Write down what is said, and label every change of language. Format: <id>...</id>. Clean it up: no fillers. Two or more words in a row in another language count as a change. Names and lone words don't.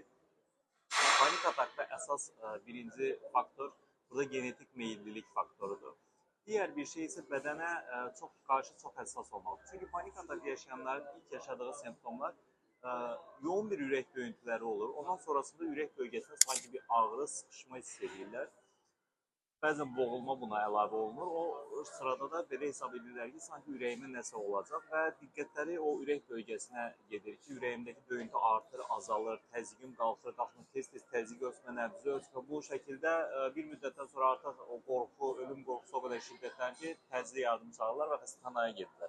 <tr>Panik atakta esas birinci faktör burada genetik meyillilik faktorudur. Diğer bir şey ise bedene çok hassas olmalı. Çünkü panik atak yaşayanların ilk yaşadığı semptomlar yoğun bir</tr> <az>ürək döyüntüləri olur.</az> <tr>Ondan sonrasında ürək bölgesinde sanki bir ağrı, sıkışma hissediyorlar.</tr> <az>Bəzən boğulma buna əlavə olunur. O sırada da belə hesab edirlər ki, sanki ürəyimə nəsə olacaq və diqqətləri o ürək bölgəsinə gedir ki, ürəyimdəki döyüntü artır, azalır, təzyiqim qalxır, tez-tez təzyiq ölçmə, nəbzi ölçmə. Bu şəkildə bir müddətdən sonra artıq o qorxu, ölüm qorxusu o qədər şiddətlənir ki, təcili yardım çağırırlar və xəstəxanaya gedirlər.</az>